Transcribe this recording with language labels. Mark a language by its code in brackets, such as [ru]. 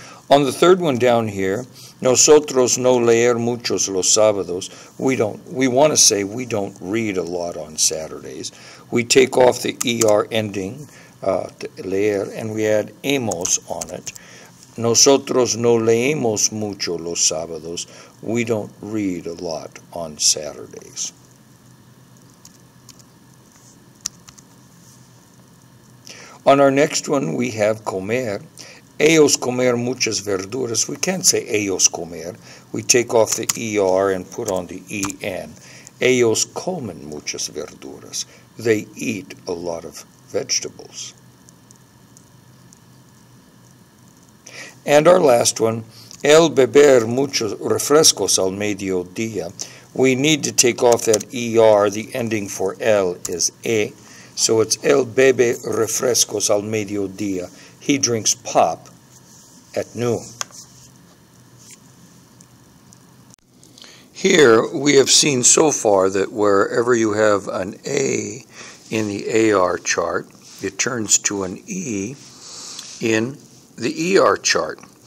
[en] On the third one down here, [es] nosotros no leer muchos los sábados. [en] We want to say we don't read a lot on Saturdays. We take off the ER ending, leer, and we add emos on it. [es] Nosotros no leemos mucho los sábados. [en] we don't read a lot on Saturdays. On our next one, we have comer. [es] Ellos comer muchas verduras. [en] We can't say ellos comer. We take off the ER and put on the EN. [es] Ellos comen muchas verduras. [en] They eat a lot of vegetables. And our last one, [es] el beber muchos refrescos al mediodía. [en] We need to take off that ER. The ending for el is e. So it's [es] el bebe refrescos al mediodía. [en] He drinks pop at noon. Here we have seen so far that wherever you have an A in the AR chart, it turns to an E in the ER chart.